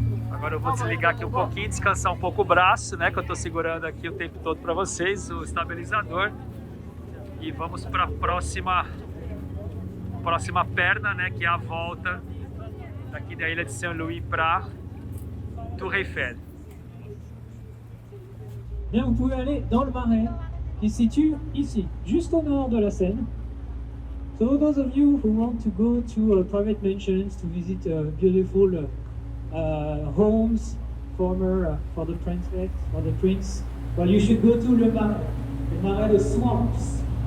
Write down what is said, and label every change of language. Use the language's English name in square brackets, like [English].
[Portuguese] Agora eu vou desligar aqui um pouquinho, descansar um pouco o braço, né? Que eu tô segurando aqui o tempo todo para vocês, o estabilizador. E vamos para a próxima perna, né? Que é a volta daqui da ilha de São Luís para Tour Eiffel. [French] Bien, vous pouvez aller dans le Marais, qui se situe ici, juste au nord de la Seine. [English] So those of you who want to go to private mansions, to visit beautiful homes for the princess or the prince, well, you should go to le Marais de Swamps.